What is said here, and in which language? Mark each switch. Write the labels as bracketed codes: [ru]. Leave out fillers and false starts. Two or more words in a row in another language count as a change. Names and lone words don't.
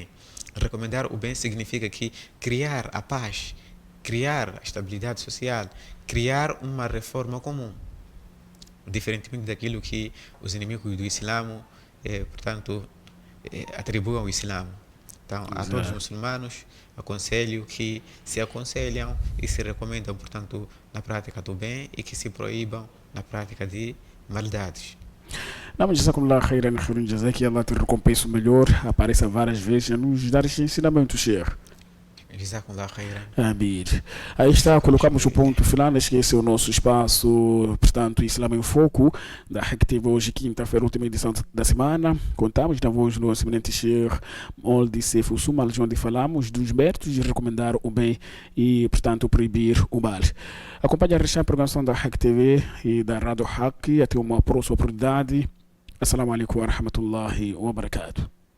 [pt] Recomendar o bem significa que criar a paz, criar a estabilidade social, criar uma reforma comum, diferentemente daquilo que os inimigos do Islã, portanto, atribuem ao Islã. Então, a todos os muçulmanos, aconselho que se aconselham e se recomendam, portanto, na prática do bem e que se proíbam na prática de maldades. Não, [ar] جزاكم الله خيرا، خير جزاك, [pt] que Allah te recompense o melhor, apareça várias vezes a nos dar este ensinamento, Sheikh. [ar] جزاكم الله خيرا. [pt] Amir. Aí está, colocamos o ponto final. Esse é o nosso espaço, portanto, Islã em Foco, da Reactiva hoje, quinta-feira, última edição da semana. Contamos na voz do nosso eminente Sheikh Moldi Seif Ussumal, onde falamos dos méritos de recomendar o bem e, portanto, proibir o mal. Acompanhe a recente programação da Reactiva e da Rádio Haq. Até uma próxima oportunidade. [ar] السلام عليكم ورحمة الله وبركاته.